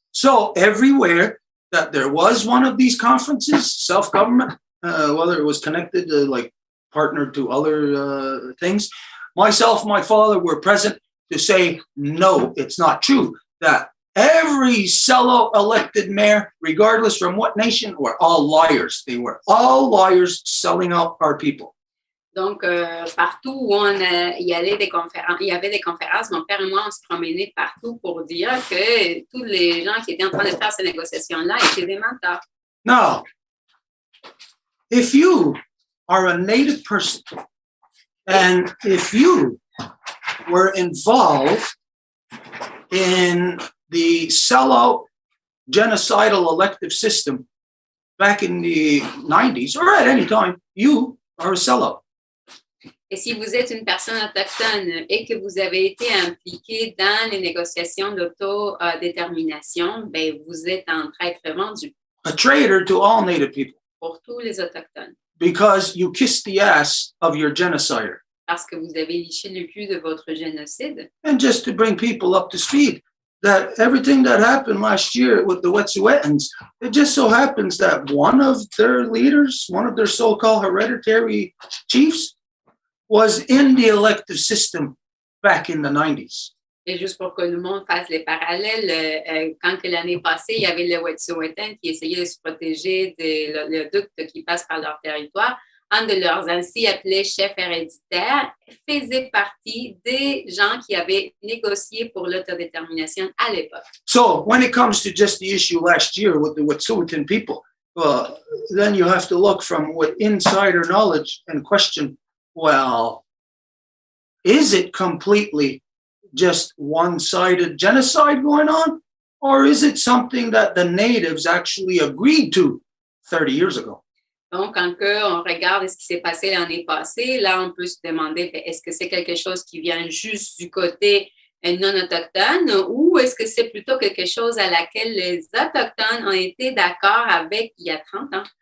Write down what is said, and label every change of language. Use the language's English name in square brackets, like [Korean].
[English] So, everywhere that there was one of these conferences, self-government, whether it was connected to, like, partnered to other things, myself and my father were present to say, no, it's not true, that every sellout elected mayor, regardless from what nation, were all liars. They were all liars selling out our people. [French] Donc, partout où il y avait des conférences, mon père et moi, on se promenait partout pour dire que tous les gens qui étaient en train de faire ces négociations-là étaient des menteurs. [English] Now, if you are a Native person, and if you were involved in the sellout genocidal elective system back in the 90s, or at any time, you are a sellout. [French] Et si vous êtes une personne autochtone et que vous avez été impliqué dans les négociations d'autodétermination, ben vous êtes un traître vendu. [English] A traitor to all Native people. [French] Pour tous les autochtones. [English] Because you kissed the ass of your genocider. [French] Parce que vous avez liché le cul de votre génocide. [English] And just to bring people up to speed, that everything that happened last year with the Wet'suwet'ens, it just so happens that one of their leaders, one of their so-called hereditary chiefs, was in the elective system back in the 90s. [French] Et juste pour que le monde fasse les parallèles, quand que l'année passée, il y avait le Wet'suwet'en qui essayait de se protéger des oléoducts qui passent par leur territoire, un de leurs ainsi appelés chefs héréditaires faisait partie des gens qui avaient négocié pour l'autodétermination à l'époque. [English] So when it comes to just the issue last year with the Wet'suwet'en people, then you have to look from with insider knowledge and question, well, is it completely just one-sided genocide going on? Or is it something that the natives actually agreed to 30 years ago? [French] Donc, quand on regarde ce qui s'est passé l'année passée, là, on peut se demander, est-ce que c'est quelque chose qui vient juste du côté non autochtone ou est-ce que c'est plutôt quelque chose à laquelle les autochtones ont été d'accord avec il y a 30 ans?